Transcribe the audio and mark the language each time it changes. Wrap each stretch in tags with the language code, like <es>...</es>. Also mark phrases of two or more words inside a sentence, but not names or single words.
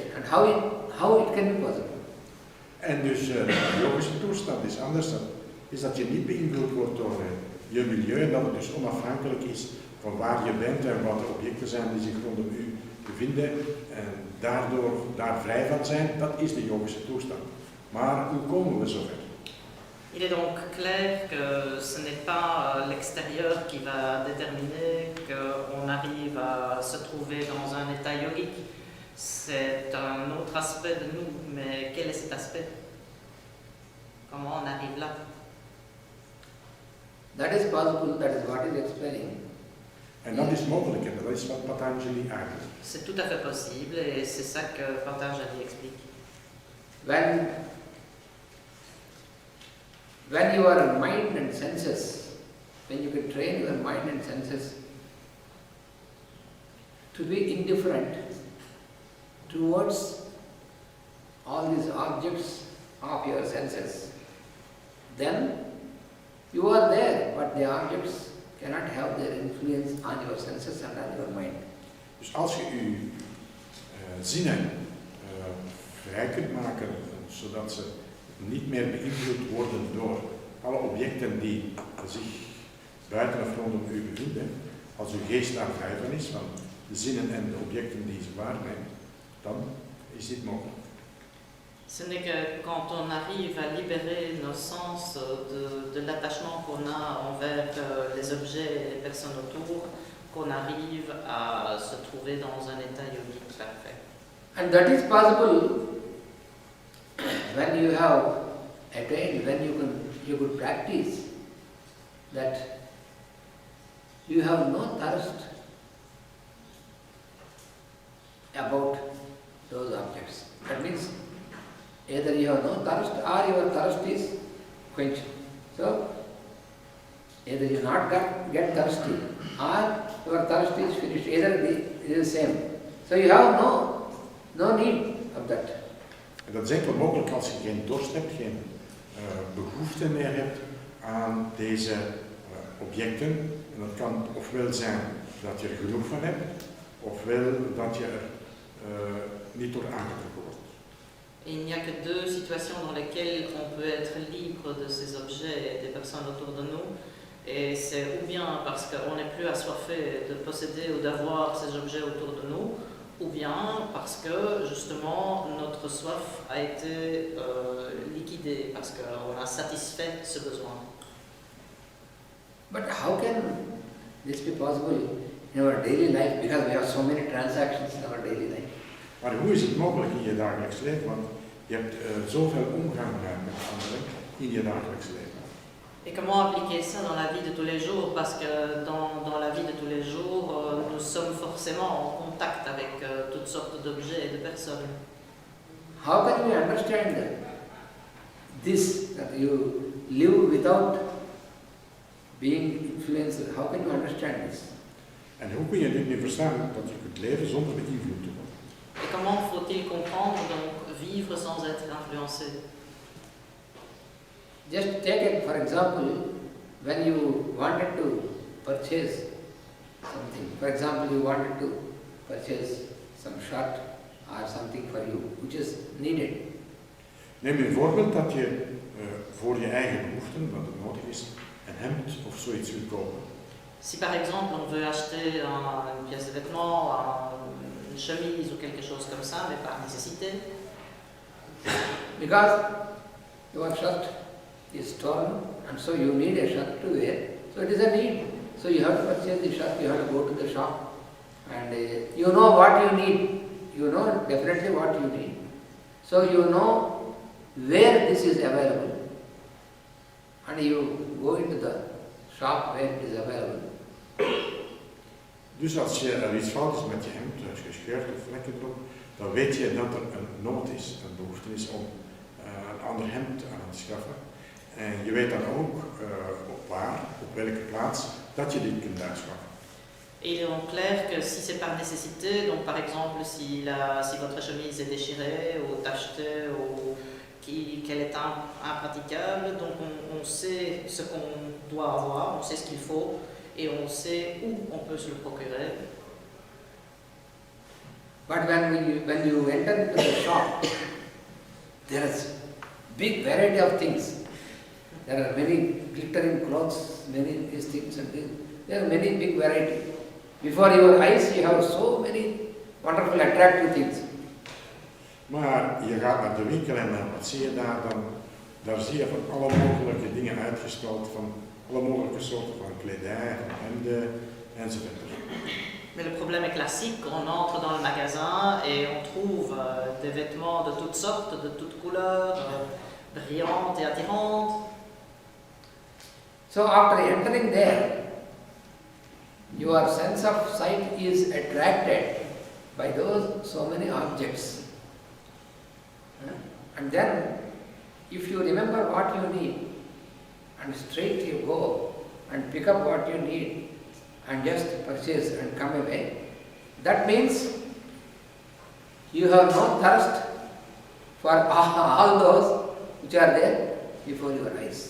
<en>And how it can be possible?</en> <nl>En dus de yogische toestand is anders. Is dat je niet beïnvloed wordt door je milieu en dat het dus onafhankelijk is van waar je bent en wat de objecten zijn die zich rondom u bevinden en daardoor daar vrij van zijn, dat is de yogische toestand. Maar hoe komen we zover?</nl> <fr>Il est donc clair que ce n'est pas l'extérieur qui va déterminer qu'on arrive à se trouver dans un état yogique. C'est un autre aspect de nous, mais quel est cet aspect? Comment on arrive là?</fr> <en>That is possible, that is what is explaining.</en> <nl>En dat is mogelijk en dat is wat Patanjali eigenlijk.</nl> <fr>C'est tout à fait possible et c'est ça que Patanjali explique.</fr> <en>When your mind and senses, when you can train your mind and senses to be indifferent towards all these objects of your senses, then you are there, but the objects cannot have their influence on your senses and on your mind.</en> <nl>Dus als je je zinnen vrij kunt maken, zodat ze niet meer beïnvloed worden door alle objecten die zich buiten of rondom u bevinden, als uw geest daar vrij van is, van de zinnen en de objecten die ze waarneemt, dan is dit mogelijk.</nl> <fr>Ce n'est que quand on arrive à libérer nos sens de l'attachement qu'on a envers les objets et les personnes autour, qu'on arrive à se trouver dans un état yogique parfait.</fr> <en>And that is possible when you have attained, when you could practice that you have no thirst about those objects. That means either you have no thirst or your thirst is quenched. So either you not get thirsty or your thirst is finished. Either it is the same. So you have no need of that.</en> <nl>En dat is enkel mogelijk als je geen dorst hebt, geen behoefte meer hebt aan deze objecten. En dat kan ofwel zijn dat je er genoeg van hebt, ofwel dat je er niet door aangetrokken wordt.</nl> <fr>Il n'y a que deux situations dans lesquelles on peut être libre de ces objets et des personnes autour de nous. Et c'est ou bien parce qu'on n'est plus assoiffé de posséder ou d'avoir ces objets autour de nous, ou bien parce que justement notre soif a été liquidée, parce qu'on a satisfait ce besoin.</fr> <en>But how can this be possible in our daily life? Because we have so many transactions in our daily life.</en> <nl>Maar hoe is het mogelijk in je dagelijks leven? Want je hebt zoveel omgang met anderen in je dagelijks leven.</nl> <fr>Et comment appliquer ça dans la vie de tous les jours? Parce que dans la vie de tous les jours, nous sommes forcément en contact avec toutes sortes d'objets et de personnes.</fr> <en>How can we understand this, that you live without being influenced? How can you understand this?</en> <nl>En hoe kun je dit nu verstaan, dat je kunt leven zonder beïnvloed te worden?</nl> <fr>Et comment faut-il comprendre donc vivre sans être influencé?</fr> <en>Just take it, for example, when you wanted to purchase something. For example, you wanted to purchase some shirt or something for you, which is needed.</en> <nl>Neem een voorbeeld dat je voor je eigen behoeften, wat het nodig is, een hemd of zoiets wilt kopen.</nl> <fr>Si par exemple on veut acheter une pièce de vêtement, une chemise ou quelque chose comme ça, mais par nécessité.</fr> <en>Because your shirt is torn and so you need a shirt to wear. So it is a need. So you have to purchase the shirt, you have to go to the shop and you know what you need. You know definitely what you need. So you know where this is available and you go into the shop where it is available.</en> <nl>Dus als er iets fout is met je hemd, als je scheurt of vlekken erop, dan weet je dat er een nood is, een behoefte is om een ander hemd aan te schaffen. En je weet dan ook op welke plaats, dat je dit kunt aanschaffen.</nl> <fr>Et il est donc clair que si c'est par nécessité, donc par exemple si votre chemise est déchirée ou tachetée ou qu'elle est impraticable, donc on sait ce qu'on doit avoir, on sait ce qu'il faut et on sait où on peut se le procurer.</fr> <en>But when you enter into the shop, there is big variety of things. There are many glittering clothes, many these things and things. There are many big variety. Before your eyes you have so many wonderful attractive things.</en> <nl>Maar je gaat naar de winkel en wat zie je daar dan? Daar zie je van alle mogelijke dingen uitgestald, van alle mogelijke soorten van kledij, van hemden enzovoort.</nl> <fr>Mais le problème est classique, on entre dans le magasin et on trouve des vêtements de toutes sortes, de toutes couleurs, brillantes et attirantes.</fr> <en>So after entering there, your sense of sight is attracted by those so many objects. And then, if you remember what you need, and straight you go and pick up what you need and just purchase and come away, that means you have no thirst for all those which are there before your eyes.</en>